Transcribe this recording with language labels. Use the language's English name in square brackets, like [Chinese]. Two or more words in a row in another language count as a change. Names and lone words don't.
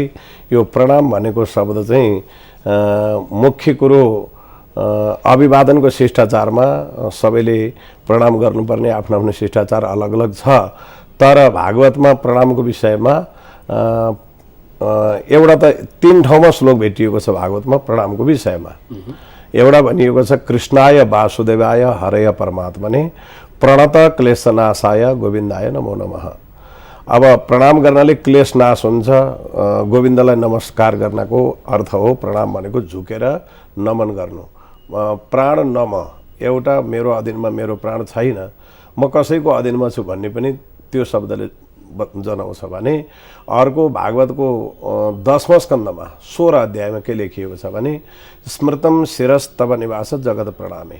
[Nepali] यो प्रणाम भनेको शब्द चाहिँ मुख्य कुरो अभिवादनको शिष्टाचारमा सबैले प्रणाम गर्नुपर्ने आफ्नो आफ्नो शिष्टाचार अलग अलग छ। तर भागवतमा प्रणामको विषयमा एउटा त 3 ठाउँमा श्लोक भेटिएको छ भागवतमा प्रणामको विषयमा। एउटा भनिएको छ [Sanskrit] कृष्णाय वासुदेवाय हरय परमात्मने प्रणत क्लेशनाशाय गोविन्दाय नमो नमः। [Nepali] अब प्रणाम गर्नाले क्लेश नाश हुन्छ, गोविन्दलाई नमस्कार गर्नको अर्थ हो प्रणाम भनेको झुकेर नमन गर्नु। प्राण नम, एउटा मेरो अधीनमा मेरो प्राण छैन, म कसैको अधीनमा छु भन्ने पनि त्यो शब्दले जनाउँछ भने अर्को भागवतको 10वां स्कन्धमा 16 अध्यायमा के लेखिएको छ भने [Sanskrit] स्मृतम शिरस्तव निवास जगत प्रणामे।